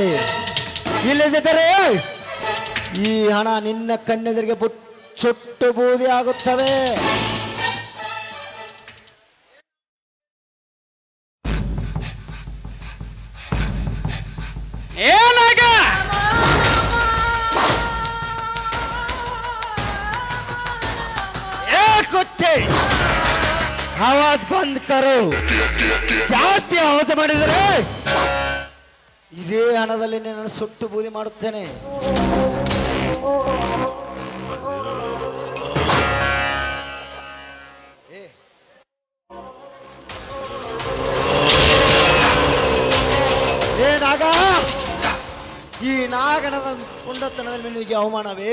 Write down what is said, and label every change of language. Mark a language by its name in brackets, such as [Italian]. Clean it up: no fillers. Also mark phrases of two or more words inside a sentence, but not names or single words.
[Kannada] ಇಲ್ಲದಿದ್ದರೆ ಈ ಹಣ ನಿನ್ನ ಕಣ್ಣೆದುರಿಗೆ ಸುಟ್ಟು ಬೂದಿ ಆಗುತ್ತದೆ. ಏನಾಗ [Hindi] कुत्ते आवाज बंद करो. [Kannada] ಜಾಸ್ತಿ ಆವಾಜ ಮಾಡಿದರೆ ಇದೇ ಹಣದಲ್ಲಿ ನಾನು ಸುಟ್ಟು ಬೂದಿ ಮಾಡುತ್ತೇನೆ. ಏ ನಾಗ, ಈ ನಾಗಣದ ಪುಂಡತನದಲ್ಲಿ ನಿನಗೆ ಅವಮಾನವೇ?